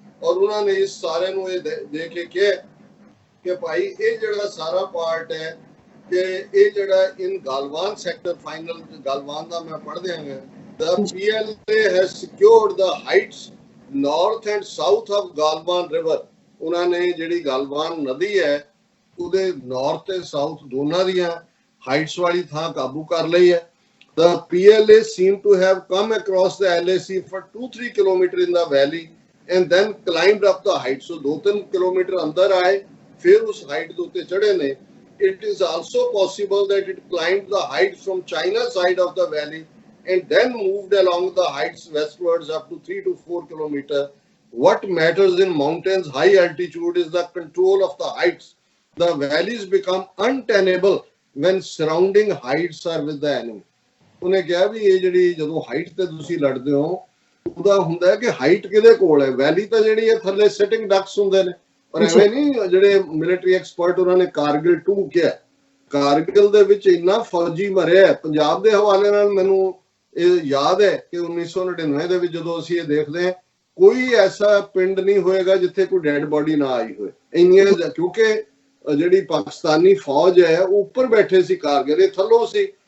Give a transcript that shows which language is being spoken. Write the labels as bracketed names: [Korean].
[Punjabi] ਔਰ ਉਹਨਾਂ ਨੇ ਇਸ ਸਾਰੇ ਨੂੰ ਇਹ ਦੇਖ ਕੇ ਕਿਹਾ ਕਿ ਭਾਈ ਇਹ ਜਿਹੜਾ ਸਾਰਾ ਪਾਰਟ ਹੈ ਕਿ ਇਹ ਜਿਹੜਾ ਇਨ ਗਲਵਾਨ ਸੈਕਟਰ, ਫਾਈਨਲ ਗਲਵਾਨ ਦਾ ਮੈਂ ਪੜ੍ਹ ਦਿਆਂਗਾ, [English] the PLA has secured the heights north and south of Galwan river. [Punjabi] ਉਹਨਾਂ ਨੇ ਜਿਹੜੀ ਗਲਵਾਨ ਨਦੀ ਹੈ ਉਹਦੇ ਨਾਰਥ ਤੇ ਸਾਊਥ ਦੋਨਾਂ ਦੀਆਂ ਹਾਈਟਸ ਵਾਲੀ ਥਾਂ ਕਾਬੂ ਕਰ ਲਈ ਹੈ। [English] The PLA seem to have come across the LAC for 2-3 kilometers in the valley and then climbed up the height. [Punjabi] So 2-3 kilometre अंदर आए, फिर उस height के उत्ते चढ़े ने. [English] It is also possible that it climbed the heights from China side of the valley and then moved along the heights westwards up to 3 to 4 kilometers. What matters in mountains high altitude is the control of the heights. The valleys become untenable when surrounding heights are with the enemy. [Punjabi] ਉਹਨੇ ਕਿਹਾ ਵੀ ਇਹ ਜਿਹੜੀ ਜਦੋਂ height ਤੇ ਤੁਸੀਂ ਲੜਦੇ ਹੋ ਉਹਦਾ ਹੁੰਦਾ ਕਿ ਹਾਈਟ ਕਿਹਦੇ ਕੋਲ ਹੈ, ਵੈਲੀ ਤਾਂ ਜਿਹੜੀ ਹੈ ਥੱਲੇ ਸਿਟਿੰਗ ਡਕਸ ਹੁੰਦੇ ਨੇ, ਪਰ ਐਵੇਂ ਨਹੀਂ ਜਿਹੜੇ ਮਿਲਟਰੀ ਐਕਸਪਰਟ ਉਹਨਾਂ ਨੇ ਕਾਰਗਿਲ 2 ਕਿਹਾ, ਕਾਰਗਿਲ ਦੇ ਵਿੱਚ ਇੰਨਾ ਫੌਜੀ ਮਰਿਆ। ਪੰਜਾਬ ਦੇ ਹਵਾਲੇ ਨਾਲ ਮੈਨੂੰ ਇਹ ਯਾਦ ਹੈ ਕਿ 1999 ਦੇ ਵਿੱਚ ਜਦੋਂ ਅਸੀਂ ਇਹ ਦੇਖਦੇ ਹਾਂ ਕੋਈ ਐਸਾ ਪਿੰਡ ਨਹੀਂ ਹੋਏਗਾ ਜਿੱਥੇ ਕੋਈ ਡੈਡ ਬੋਡੀ ਨਾ ਆਈ ਹੋਏ ਇੰਨੀਆਂ, ਕਿਉਂਕਿ ਜਿਹੜੀ ਪਾਕਿਸਤਾਨੀ ਫੌਜ ਹੈ ਉਹ ਉੱਪਰ ਬੈਠੇ ਸੀ ਕਾਰਗਿਲ, ਇਹ ਥੱਲੋਂ ਸੀ।